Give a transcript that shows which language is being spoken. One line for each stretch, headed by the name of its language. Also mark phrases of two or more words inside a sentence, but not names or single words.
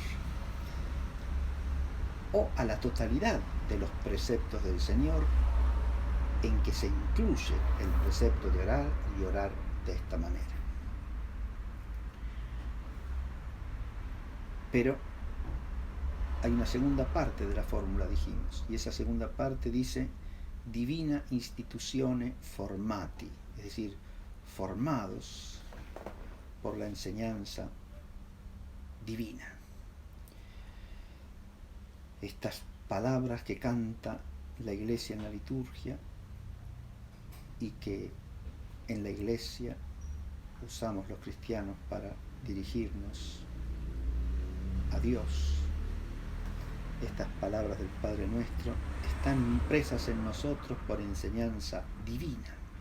Spanish: o a la totalidad de los preceptos del Señor en que se incluye el precepto de orar y orar de esta manera. Pero hay una segunda parte de la fórmula, dijimos, y esa segunda parte dice
Latin: divina institutione formati,
Spanish: es decir, formados por la enseñanza divina. Estas palabras que canta la Iglesia en la liturgia y que en la Iglesia usamos los cristianos para dirigirnos a Dios, estas palabras del Padre Nuestro están impresas en nosotros por enseñanza divina.